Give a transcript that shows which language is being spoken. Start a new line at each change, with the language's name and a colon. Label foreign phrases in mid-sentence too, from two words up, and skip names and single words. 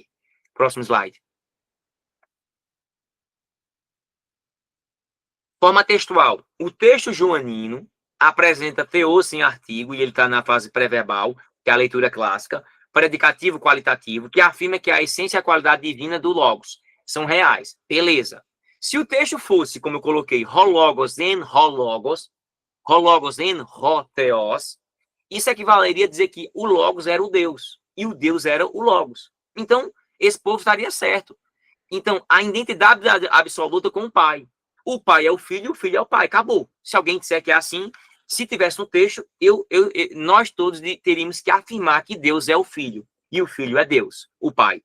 Portuguese: Próximo slide. Forma textual. O texto joanino apresenta teos em artigo, e ele está na fase pré-verbal, que é a leitura clássica, predicativo qualitativo, que afirma que a essência e a qualidade divina do Logos são reais. Beleza. Se o texto fosse, como eu coloquei,
Greek: ὁ λόγος ἦν ὁ λόγος ὁ θεός,
Portuguese: isso equivaleria a dizer que o Logos era o Deus e o Deus era o Logos. Então, esse povo estaria certo. Então, a identidade absoluta com o Pai. O Pai é o Filho e o Filho é o Pai. Acabou. Se alguém disser que é assim, se tivesse no texto, nós todos teríamos que afirmar que Deus é o Filho e o Filho é Deus, o Pai.